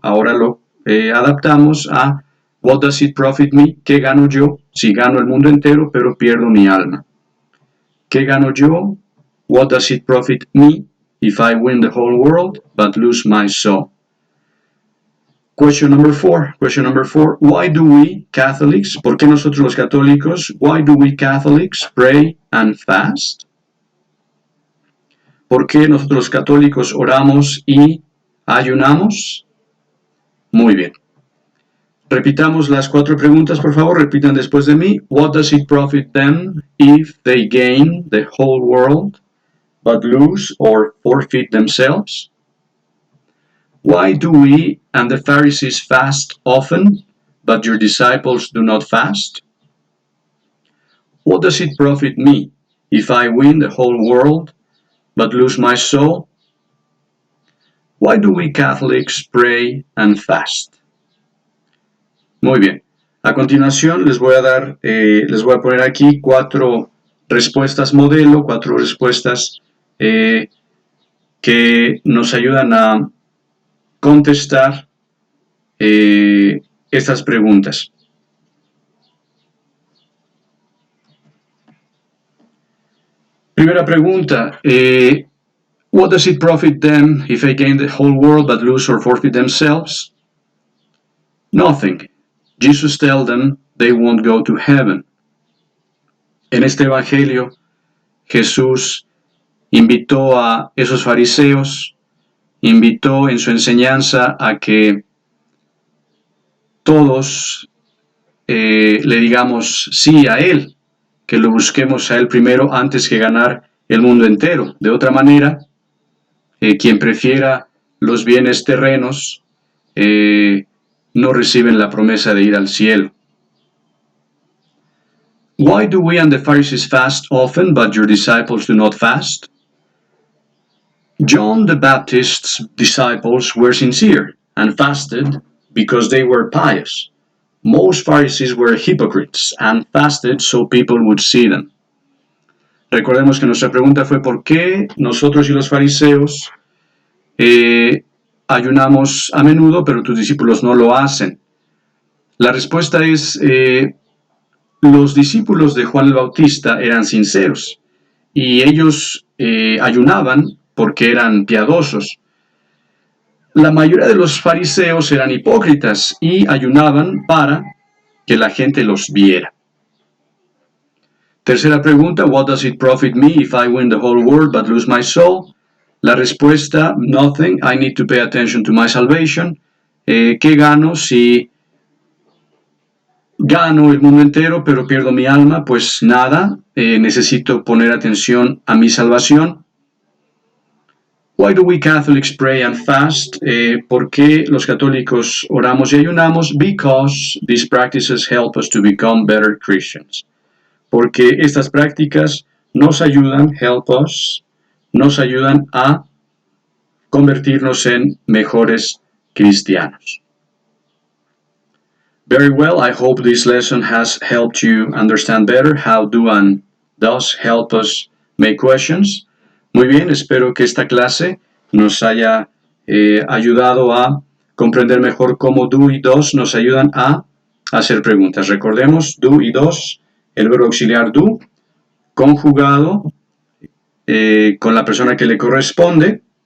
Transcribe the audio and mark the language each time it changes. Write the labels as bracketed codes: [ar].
[es] Ahora lo adaptamos a [en] what does it profit me? [es] ¿Qué gano yo si gano el mundo entero pero pierdo mi alma? ¿Qué gano yo? [en] What does it profit me if I win the whole world but lose my soul? Question number 4. Why do we Catholics, [es] ¿por qué nosotros los católicos, [en] why do we Catholics pray and fast? [es] ¿Por qué nosotros los católicos oramos y ayunamos? Muy bien. Repitamos las 4 preguntas, por favor. Repitan después de mí. [en] What does it profit them if they gain the whole world, but lose or forfeit themselves? Why do we and the Pharisees fast often, but your disciples do not fast? What does it profit me if I win the whole world, but lose my soul? Why do we Catholics pray and fast? [es] Muy bien. A continuación les voy a poner aquí 4 respuestas modelo, 4 respuestas que nos ayudan a contestar estas preguntas. Primera pregunta. [en] What does it profit them if they gain the whole world but lose or forfeit themselves? Nothing. Jesus tells them they won't go to heaven. [es] En este evangelio, Jesús invitó a esos fariseos, invitó en su enseñanza a que todos le digamos sí a Él, que lo busquemos a Él primero antes que ganar el mundo entero. De otra manera, quien prefiera los bienes terrenos no reciben la promesa de ir al cielo. [en] Why do we and the Pharisees fast often, but your disciples do not fast? John the Baptist's disciples were sincere and fasted because they were pious. Most Pharisees were hypocrites and fasted so people would see them. [es] Recordemos que nuestra pregunta fue ¿por qué nosotros y los fariseos ayunamos a menudo, pero tus discípulos no lo hacen. La respuesta es, los discípulos de Juan el Bautista eran sinceros y ellos ayunaban porque eran piadosos. La mayoría de los fariseos eran hipócritas y ayunaban para que la gente los viera. Tercera pregunta, [en] what does it profit me if I win the whole world but lose my soul? [es] La respuesta, [en] nothing, I need to pay attention to my salvation. [es] ¿Qué gano si gano el mundo entero pero pierdo mi alma? Pues nada, necesito poner atención a mi salvación. [en] Why do we Catholics pray and fast? [es] ¿Por qué los católicos oramos y ayunamos? [en] Because these practices help us to become better Christians. [es] Porque estas prácticas nos ayudan, [en] help us, [es] nos ayudan a convertirnos en mejores cristianos. [en] Very well, I hope this lesson has helped you understand better how do and does help us make questions. [es] Muy bien, espero que esta clase nos haya ayudado a comprender mejor cómo do y does nos ayudan a hacer preguntas. Recordemos, do y does, el verbo auxiliar do, conjugado con la persona que le corresponde.